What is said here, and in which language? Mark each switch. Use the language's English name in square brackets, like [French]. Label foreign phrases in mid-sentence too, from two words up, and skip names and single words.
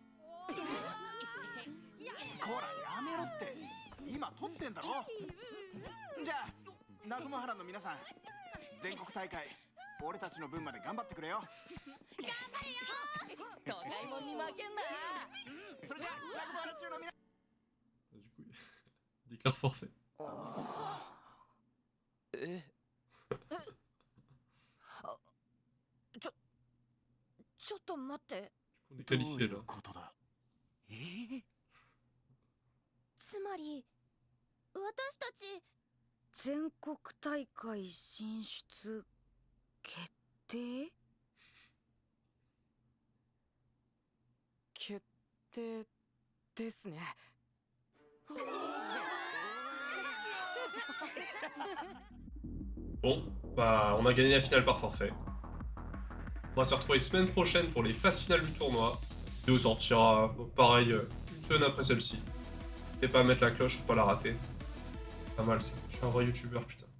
[Japanese] こらやめろって、今撮ってんだろ。じゃあ南雲原の皆さん、全国大会俺たちの分まで頑張ってくれよ。頑張れよ。都会もんに負けんな。それじゃあ南雲原中の皆さん。 [French] Du coup, il déclare forfait. [Japanese] ちょっと待って。 [French] On est qualifié là. [Japanese] つまり私たち全国大会進出決定決定ですね。 [French] Bon, bah on a gagné la finale par forfait. On va se retrouver semaine prochaine pour les phases finales du tournoi. La vidéo sortira pareil une semaine après celle-ci. N'hésitez pas à mettre la cloche pour pas la rater. Pas mal ça, je suis un vrai youtubeur putain.